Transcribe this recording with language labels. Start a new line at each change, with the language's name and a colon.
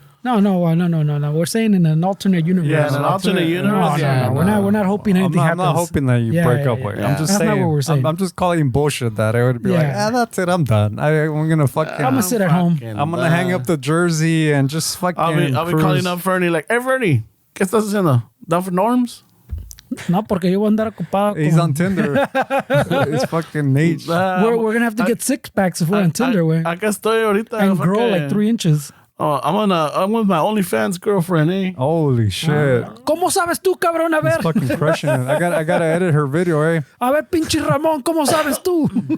English: No. We're saying in an alternate universe. Yeah, in an alternate universe. No. We're not hoping anything happens. I'm not hoping that you break up. Yeah. I'm just That's saying. not what we're saying. I'm just calling bullshit that I would be like, that's it. I'm done. I'm gonna fucking. I'm gonna sit at home. I'm gonna hang up the jersey and just fucking. I'll be calling up Fernie like, hey Fernie,
Spanish: ¿qué estás haciendo?
English: ¿Down for Norms?
Spanish: No, porque yo voy a andar ocupado.
English: He's on Tinder. It's fucking Nate. We're gonna have to get 6-packs if we're on Tinder, way.
Spanish: Acá estoy ahorita.
English: And grow like 3 inches. Oh, I'm with my OnlyFans girlfriend, eh? Holy shit.
Spanish: ¿Cómo sabes tú, cabrón? A ver.
English: He's fucking crushing it. I gotta edit her video, eh?
Spanish: A ver, pinche Ramón, ¿cómo sabes tú?